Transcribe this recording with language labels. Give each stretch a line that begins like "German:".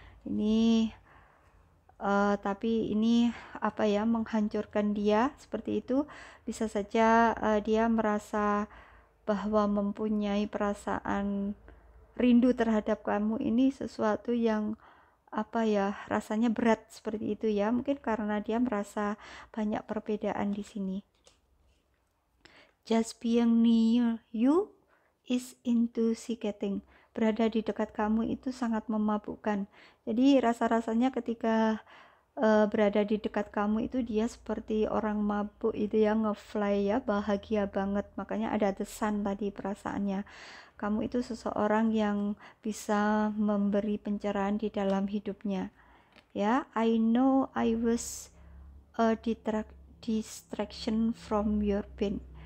Indonesian: Ini tapi ini menghancurkan dia seperti itu. Bisa saja dia merasa bahwa mempunyai perasaan rindu terhadap kamu ini sesuatu yang rasanya berat seperti itu ya. Mungkin karena dia merasa banyak perbedaan di sini.
English: Just being near you is intoxicating.
Indonesian: Berada di dekat kamu itu sangat memabukkan. Jadi rasa-rasanya ketika berada di dekat kamu itu dia seperti orang mabuk itu ya, ngefly ya, bahagia banget. Makanya ada
English: the sun
Indonesian: tadi perasaannya. Kamu itu seseorang yang bisa memberi pencerahan di dalam hidupnya. Ya,
English: I know I was a distraction from your pain.